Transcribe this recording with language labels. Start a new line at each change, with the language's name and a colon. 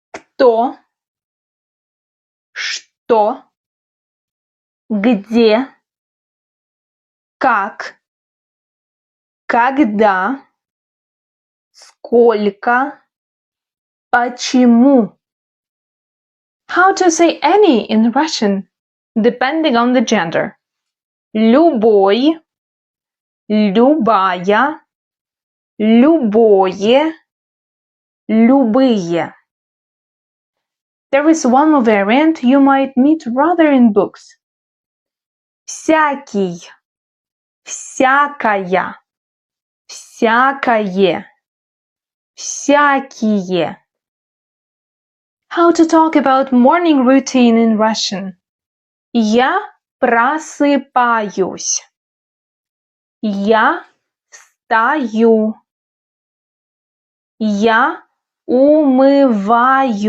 Russian: Кто, что, где, как, когда, сколько, почему.
English: How to say any in Russian, depending on the gender.
Russian: Любой, любая, любое, любые.
English: There is one more variant you might meet rather in books.
Russian: Всякий, всякая, всякое, всякие.
English: How to talk about morning routine in Russian.
Russian: Я просыпаюсь. Я встаю. Я умываюсь.